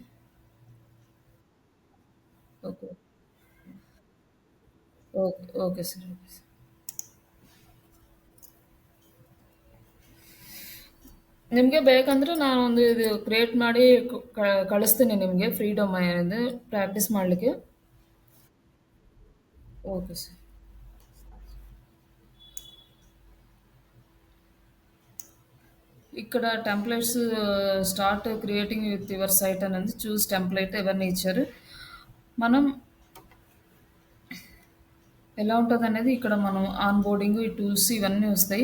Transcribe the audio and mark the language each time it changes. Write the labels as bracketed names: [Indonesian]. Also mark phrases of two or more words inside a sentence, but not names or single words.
[English] Okay okay okay sir okay sir. [Kannada] ನಿಮಗೆ ಬೇಕಂದ್ರೆ ನಾನೊಂದು ಇದು ಕ್ರಿಯೇಟ್ ಮಾಡಿ ಕಳಿಸ್ತೀನಿ ನಿಮಗೆ [English] free domain practice [Kannada] ಮಾಡಲಿಕ್ಕೆ. [English] Okay sir. [Telugu] ఇక్కడ టెంప్లెట్స్ [English] start creating with your site [Telugu] అనేది [English] choose template [Telugu] ఇవన్నీ ఇచ్చారు. మనం ఎలా ఉంటదనేది ఇక్కడ మనం ఆన్ బోర్డింగ్, ఈ టూల్స్ ఇవన్నీ వస్తాయి.